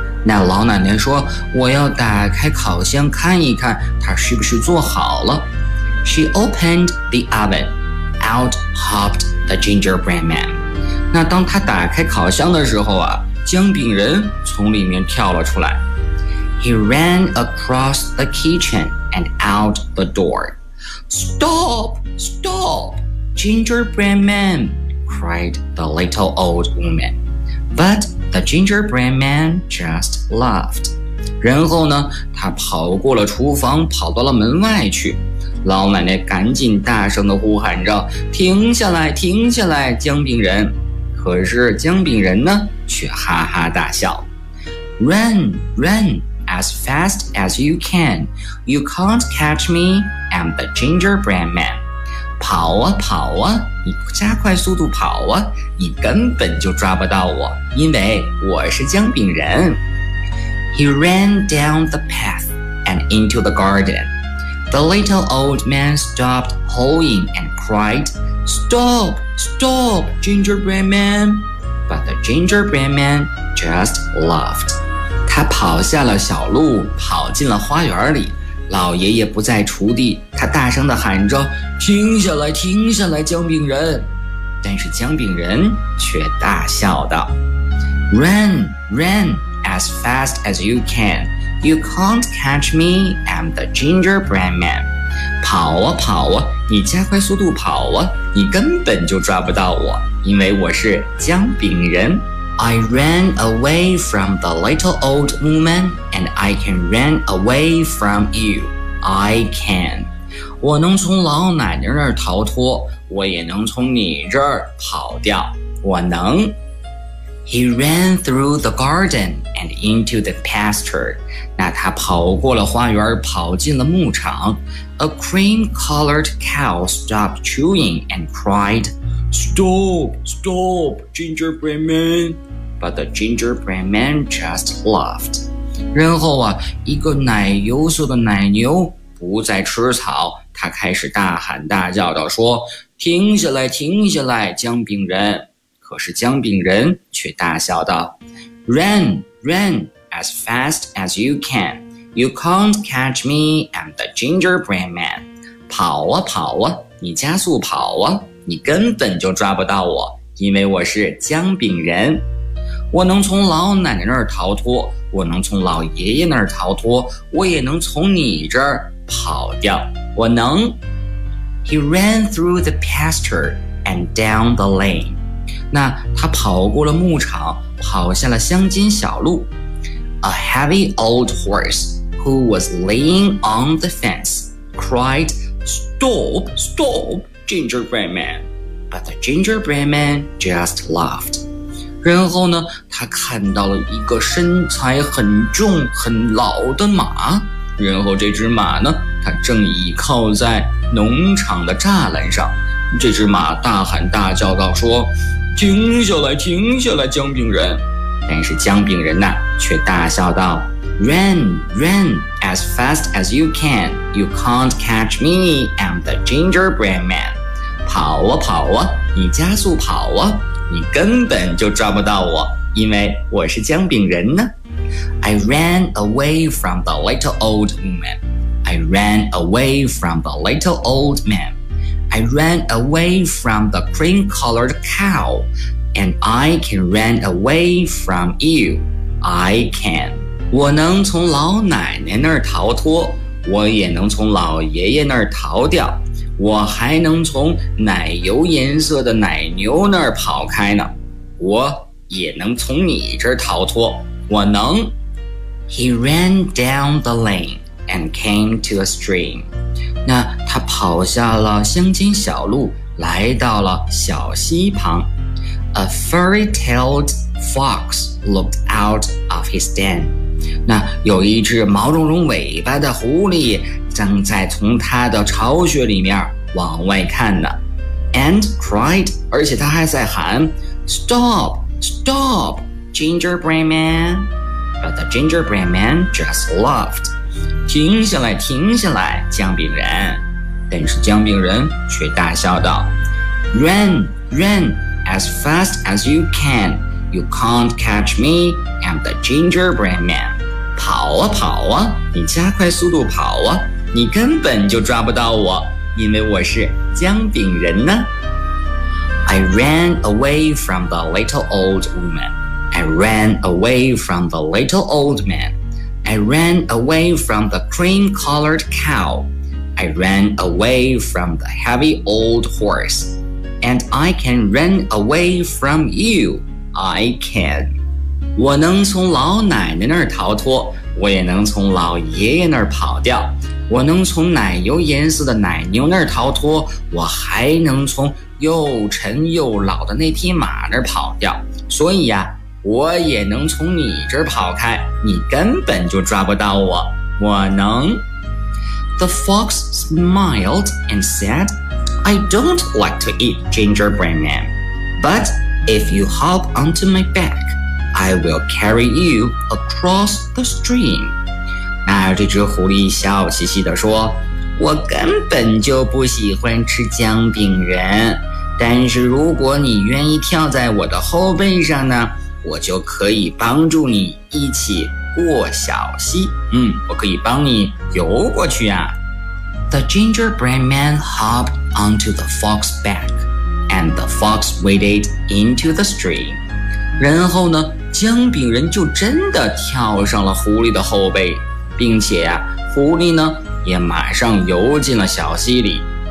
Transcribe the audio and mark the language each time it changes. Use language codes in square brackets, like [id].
[zh] 那老奶奶说，我要打开烤箱看一看他是不是做好了。 [en] She opened the oven. Out hopped the gingerbread man. [zh] 那当他打开烤箱的时候啊，姜饼人从里面跳了出来。 [en] He ran across the kitchen and out the door. Stop! Stop! Gingerbread man! Cried the little old woman. But the gingerbread man just laughed. [zh] 然后呢，他跑过了厨房，跑到了门外去。老奶奶赶紧大声地呼喊着停下来停下来姜饼人可是姜饼人呢却哈哈大笑 [en] Run, run as fast as you can You can't catch me I'm the gingerbread man [zh] 跑啊跑啊你加快速度跑啊你根本就抓不到我因为我是姜饼人 [en] He ran down the path and into the gardenThe little old man stopped hoeing and cried, Stop! Stop! Gingerbread man! But the gingerbread man just laughed. [zh] 他跑下了小路，跑进了花园里。老爷爷不在锄地，他大声地喊着，停下来，停下来，姜饼人。但是姜饼人却大笑道， [en] Run! Run! As fast as you can! You can't catch me, I'm the gingerbread man. [zh] 跑啊跑啊，你加快速度跑啊，你根本就抓不到我，因为我是姜饼人。 [en] I ran away from the little old woman, and I can run away from you. I can. [zh] 我能从老奶奶那儿逃脱，我也能从你这儿跑掉，我能。 [en] He ran through the garden and into the pasture. [zh] 那他跑过了花园，跑进了牧场。 [en] A cream-colored cow stopped chewing and cried, Stop! Stop! Gingerbread man! But the gingerbread man just laughed. [zh] 然后啊，一个奶油色的奶牛不再吃草，他开始大喊大叫地说，停下来，停下来，姜饼人。可是姜饼人却大笑道 [en] Run, run, as fast as you can. You can't catch me, I'm the gingerbread man. [zh] 跑啊跑啊，你加速跑啊，你根本就抓不到我，因为我是姜饼人。我能从老奶奶那儿逃脱，我能从老爷爷那儿逃脱，我也能从你这儿跑掉，我能。 [en] He ran through the pasture and down the lane. [zh] 那他跑过了牧场，跑下了乡间小路。 [en] A heavy old horse who was laying on the fence cried, Stop, stop, gingerbread man. But the gingerbread man just laughed. [zh] 然后呢，他看到了一个身材很重很老的马，然后这只马呢，它正倚靠在农场的栅栏上。这只马大喊大叫道说，停下来，停下来，姜饼人。但是姜饼人呢，却大笑道， [en] Run, run as fast as you can. You can't catch me, I'm the gingerbread man. [zh] 跑啊跑啊，你加速跑啊，你根本就抓不到我，因为我是姜饼人呢。 [en] I ran away from the little old man. I ran away from the little old man. I ran away from the cream-colored cow. And I can run away from you. I can. [zh] 我能从老奶奶那儿逃脱，我也能从老爷爷那儿逃掉。我还能从奶油颜色的奶牛那儿跑开呢，我也能从你这儿逃脱，我能。 [en] He ran down the lane and came to a stream. [zh] 那他跑下了乡间小路，来到了小溪旁。 [en] A furry-tailed fox looked out of his den. [zh] 那有一只毛茸茸尾巴的狐狸正在从他的巢穴里面往外看呢。 [en] And cried, [zh] 而且他还在喊 [en] Stop, stop, gingerbread man. But the gingerbread man just laughed. [zh] 停下来，停下来，姜饼人。但是姜饼人却大笑道， [en] Run, run, as fast as you can. You can't catch me, I'm the gingerbread man. [zh] 跑啊跑啊，你加快速度跑啊，你根本就抓不到我，因为我是姜饼人呢。 [en] I ran away from the little old woman. I ran away from the little old man. I ran away from the cream-colored cow. I ran away from the heavy old horse. And I can run away from you. I can. [zh] 我能从老奶奶那儿逃脱，我也能从老爷爷那儿跑掉。我能从奶油颜色的奶牛那儿逃脱，我还能从又沉又老的那匹马那儿跑掉，所以呀，我也能从你这儿跑开，你根本就抓不到我，我能。 [en] The fox smiled and said, I don't like to eat gingerbread man, but if you hop onto my back, I will carry you across the stream. [zh] 那这只狐狸笑嘻嘻地说，我根本就不喜欢吃姜饼人，但是如果你愿意跳在我的后背上呢，我就可以帮助你一起过小溪，我可以帮你游过去啊。 [en] The gingerbread man hopped onto the fox's back, and the fox waded into the stream. [zh] 然后呢，姜饼人就真的跳上了狐狸的后背，并且呀，狐狸呢也马上游进了小溪里。